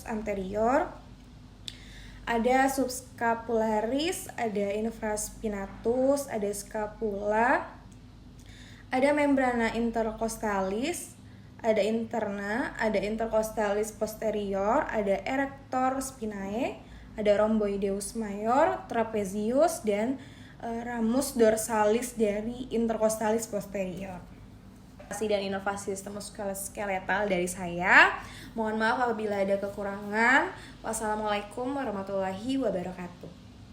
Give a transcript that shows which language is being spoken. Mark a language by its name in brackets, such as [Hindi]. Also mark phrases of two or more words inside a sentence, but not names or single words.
[Indonesian] anterior, ada subscapularis, ada infraspinatus, ada scapula, ada [Latin] membrana intercostalis, [Indonesian] ada interna, ada [Latin] intercostalis posterior, [Indonesian] ada [Latin] erector spinae, [Indonesian] ada [Latin] rhomboideus major, [Indonesian] trapezius, dan ramus dorsalis dari [Latin] intercostalis posterior. [Indonesian] Dan inovasi sistem muskuloskeletal dari saya. Mohon maaf apabila ada kekurangan. [Arabic] والسلام عليكم ورحمة الله وبركاته.